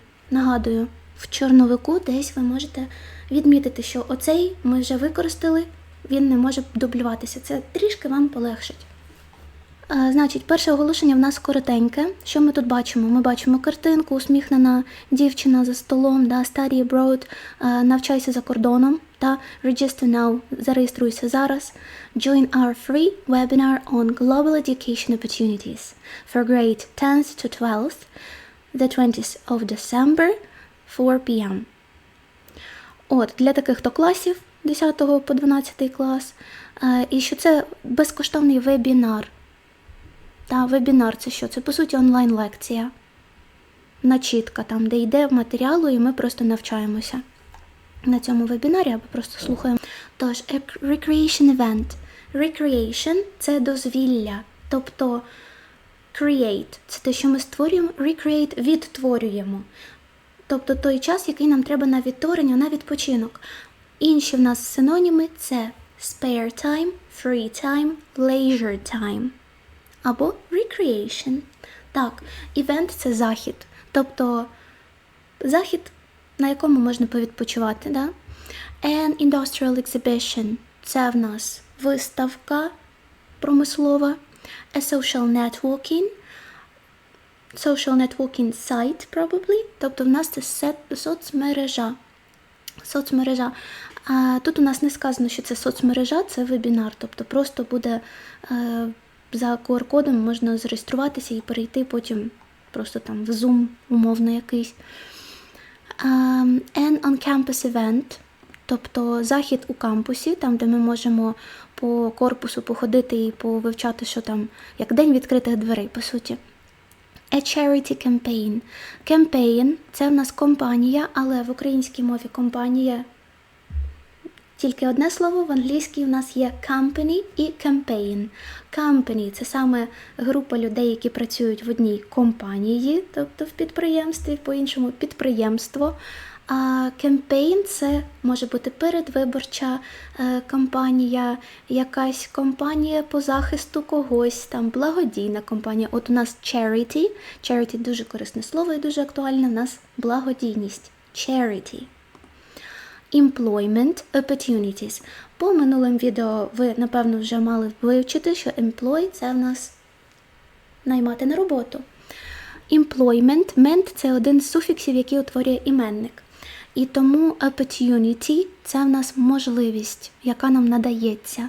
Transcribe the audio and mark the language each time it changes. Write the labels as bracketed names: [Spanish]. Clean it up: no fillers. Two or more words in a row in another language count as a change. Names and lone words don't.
[Ukrainian] Нагадую, в чорновику десь ви можете відмітити, що оцей ми вже використали, він не може дублюватися. Це трішки вам полегшить. Значить, перше оголошення в нас коротеньке. Що ми тут бачимо? Ми бачимо картинку, усміхнена дівчина за столом, [English] study abroad, [Ukrainian] навчайся за кордоном, [English] register now, [Ukrainian] зареєструйся зараз. [English] Join our free webinar on global education opportunities for grade 10th to 12th, the 20th of December, 4 p.m. [Ukrainian] От, для таких то класів, 10 по 12 клас, і що це безкоштовний вебінар. Вебінар – це що? Це, по суті, онлайн-лекція. Начітка, там, де йде матеріалу, і ми просто навчаємося на цьому вебінарі, або просто слухаємо. Тож, [English] recreation event. Recreation – [Ukrainian] це дозвілля, тобто create – це те, що ми створюємо, recreate – відтворюємо. Тобто той час, який нам треба на відтворення, на відпочинок. Інші в нас синоніми – це [English] spare time, free time, leisure time. [Ukrainian] Або recreation. Так, event – це захід. Тобто захід, на якому можна повідпочивати. Да? [English] An industrial exhibition – [Ukrainian] це в нас виставка промислова. [English] A social networking. Social networking site, probably. [Ukrainian] Тобто в нас це соцмережа. Соцмережа. Тут у нас не сказано, що це соцмережа, це вебінар. Тобто просто буде за QR-кодом можна зареєструватися і перейти потім просто там в Zoom умовно якийсь. [English] An on-campus event, [Ukrainian] тобто захід у кампусі, там, де ми можемо по корпусу походити і повивчати, що там, як день відкритих дверей, по суті. [English] A charity campaign. Campaign – [Ukrainian] це в нас компанія, але в українській мові компанія тільки одне слово, в англійській у нас є company і campaign. Company – це саме група людей, які працюють в одній компанії, тобто в підприємстві, по-іншому підприємство. А campaign – це може бути передвиборча кампанія, якась компанія по захисту когось, там благодійна компанія. От у нас [English] charity. Charity – [Ukrainian] дуже корисне слово і дуже актуальне. У нас благодійність. Charity. [English] Employment opportunities. [Ukrainian] По минулим відео ви, напевно, вже мали вивчити, що employ – це в нас наймати на роботу. Employment – ment – це один з суфіксів, який утворює іменник. І тому opportunity – це в нас можливість, яка нам надається.